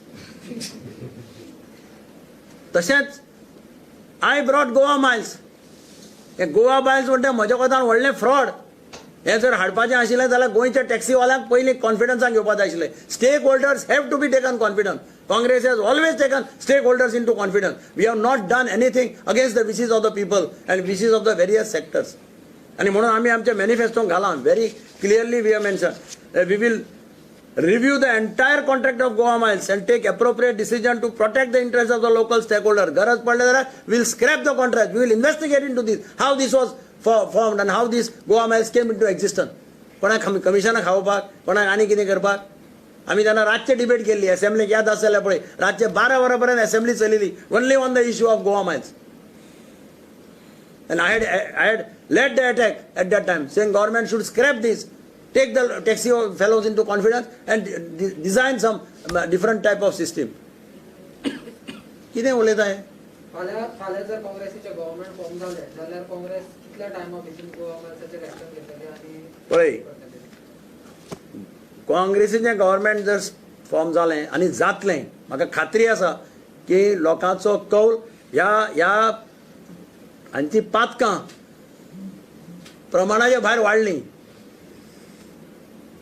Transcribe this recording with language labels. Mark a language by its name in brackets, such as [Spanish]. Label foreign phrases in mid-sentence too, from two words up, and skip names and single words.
[English] तशेंच I brought Goa Miles. [Konkani] हे गोवा मायल्स म्हणटा म्हज्या कोतान व्हडलें फ्रॉड. हे जर हाडपाचें आशिल्लें जाल्यार गोंयच्या टॅक्सीवाल्यांक पयलीं कॉन्फिडन्सान घेवपाक जाय आशिल्लें. [English] Stakeholders have to be taken confidence. Congress has always taken stakeholders into confidence. We have not done anything against the wishes of the people and wishes of the various sectors. [Konkani] आणि म्हणून आम्ही आमच्या मॅनिफेस्टोन घाला [English] very clearly we have mention we will review the entire contract of Goa Miles and take appropriate decision to protect the interests of the local stakeholder. [Konkani] गरज पडले जाल्यार [English] we will scrap the contract. We will investigate into this, how this was formed and how this Goa Miles came into existence. [Konkani] कोणाक कमिशनाक खावपाक, कोणाक आनी कितें करपाक. आमी तेन्ना रातचे डिबेट केल्ली असेंब्लीक. याद आसा जाल्यार पळय रातचे 12 वरां पर्यंत असेंब्ली चलिल्ली [English] only on the issue of Goa Miles. And I had led the attack at that time saying government should scrap this. Take the taxi fellows into confidence and design some different type of system. [Konkani] कितें उलयता हे? फाल्यां जर काँग्रेसीचे [English] government form [Konkani] जाले जाल्यार काँग्रेस कितल्या टायमा भितर गोवा मायल्साचेर एक्शन घेतली आनी पळय काँग्रेसीचें गव्हर्नमेंट जर फॉर्म जालें आनी जातलें म्हाका खात्री आसा की लोकांचो कौल ह्या हांची पातकां प्रमाणाच्या भायर वाडली.